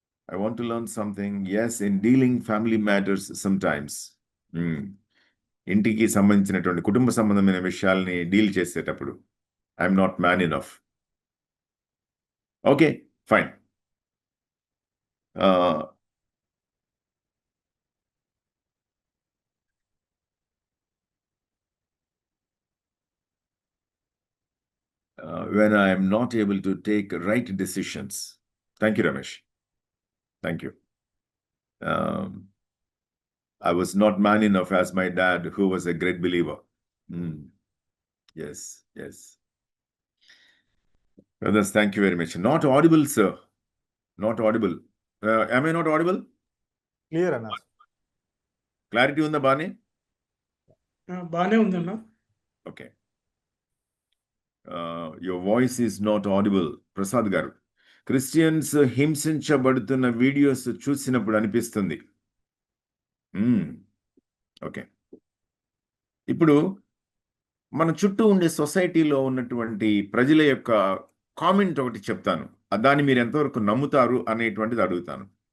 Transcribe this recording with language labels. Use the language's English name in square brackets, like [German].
[English] I want to learn something. Yes, in dealing family matters sometimes. [Telugu] ఇంటికి సంబంధించినటువంటి కుటుంబ సంబంధమైన విషయాల్ని డీల్ చేసేటప్పుడు [English] I'm not man enough. Okay, fine. When I am not able to take right decisions. Thank you, Ramesh. Thank you. I was not man enough as my dad, who was a great believer. Yes, yes. Brothers, thank you very much. Not audible, sir. Not audible. Am I not audible? Clear, Anna. [Telugu] Clarity unda baane? బానే ఉందన్నా. [English] Okay. Your voice is not audible. [Telugu] Prasad garu. Christians హింసించబడుతున్న videos చూసినప్పుడు అనిపిస్తుంది. Okay. ఇప్పుడు మన చుట్టూ ఉండే సొసైటీలో ఉన్నటువంటి ప్రజల యొక్క కామెంట్ ఒకటి చెప్తాను, దాన్ని మీరు ఎంతవరకు నమ్ముతారు అనేటువంటిది అడుగుతాను.